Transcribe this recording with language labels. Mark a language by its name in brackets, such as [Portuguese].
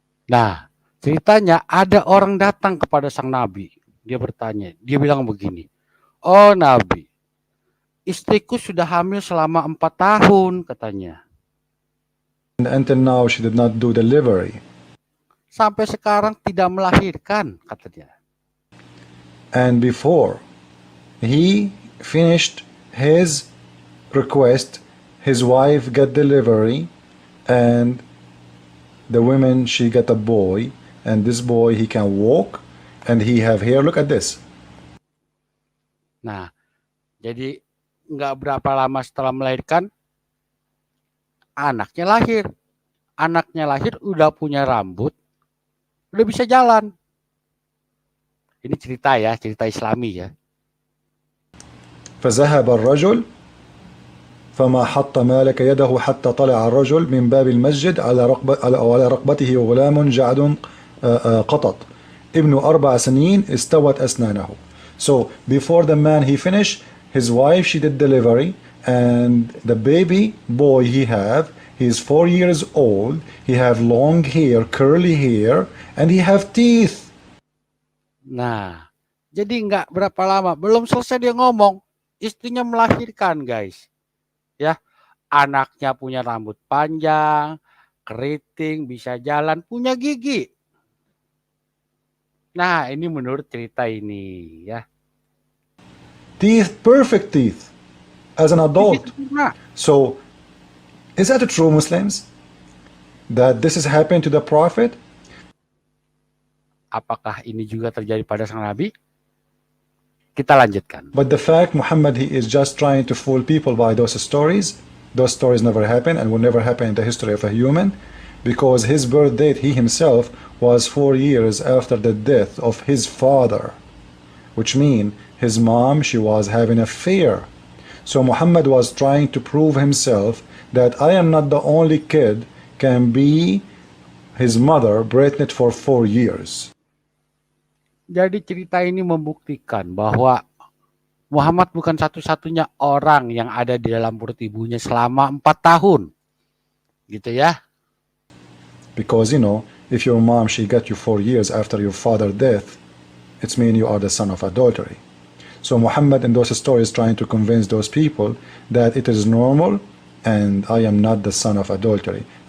[Indonesian] Nah, ceritanya ada orang datang kepada sang Nabi. Dia bertanya, dia bilang begini, "Oh Nabi, istriku sudah hamil selama 4 tahun," katanya. [English] until now, she did not do delivery. [Indonesian] Sampai sekarang tidak melahirkan, kata dia. [English] And before he finished his request, his wife got delivery, and the woman, she got a boy, and this boy, he can walk, and he have hair. Look at this. [Indonesian] Nah, jadi nggak berapa lama setelah melahirkan, anaknya lahir. Anaknya lahir udah punya rambut, udah bisa jalan. Ini cerita ya, cerita Islami ya. [Arabic] فذهب الرجل فما حط مالك يده حتى طلع الرجل من باب المسجد على رقبته غلام جعد قطط ابن 4 سنين استوت أسنانه. [English] So before the man he finished, his wife she did delivery, and the baby boy he is 4 years old, he have long hair, curly hair, and he have teeth. [Indonesian] Nah, jadi nggak berapa lama, belum selesai dia ngomong, istrinya melahirkan guys. Ya, anaknya punya rambut panjang, keriting, bisa jalan, punya gigi. Nah, ini menurut cerita ini ya. [English] Teeth, perfect teeth, as an adult. So, is that true, Muslims? That this is happening to the Prophet? [Indonesian] Apakah ini juga terjadi pada sang Nabi? Kita lanjutkan. [English] But the fact Muhammad, he is just trying to fool people by those stories never happen and will never happen in the history of a human, because his birth date, he himself, was 4 years after the death of his father, which means his mom, she was having an affair. So Muhammad was trying to prove himself that I am not the only kid can be his mother pregnant for 4 years. [Indonesian] Jadi cerita ini membuktikan bahwa Muhammad bukan satu-satunya orang yang ada di dalam perut ibunya selama 4 tahun. Gitu ya. [English] Because, you know, if your mom, she got you 4 years after your father's death, it's mean you are the son of adultery. So Muhammad in those stories trying to convince those people that it is normal and I am not the son of adultery.